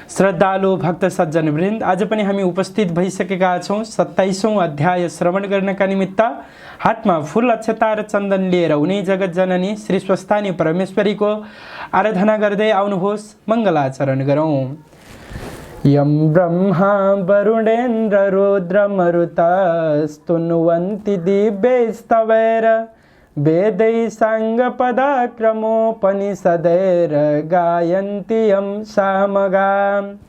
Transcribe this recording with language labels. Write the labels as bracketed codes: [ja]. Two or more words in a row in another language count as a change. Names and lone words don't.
[ne] श्रद्धालु भक्त सज्जन वृन्द, आज पनि हामी उपस्थित भइसकेका छौँ 27औं अध्याय श्रवण गर्नका निमित्त। हातमा फूल अक्षता र चन्दन लिएर उनी जगत जननी श्री स्वस्थानी परमेश्वरीको आराधना गर्दै आउनुहोस्। मङ्गलाचरण गरौँ। [sa] यं ब्रह्मा वरुणेन्द्र रुद्र मरुतस्तुन्वन्ति दिव्यैस्तवैर वेदै साङ्गपदाक्रमोपनिषदैर्गायन्ति यं सामगां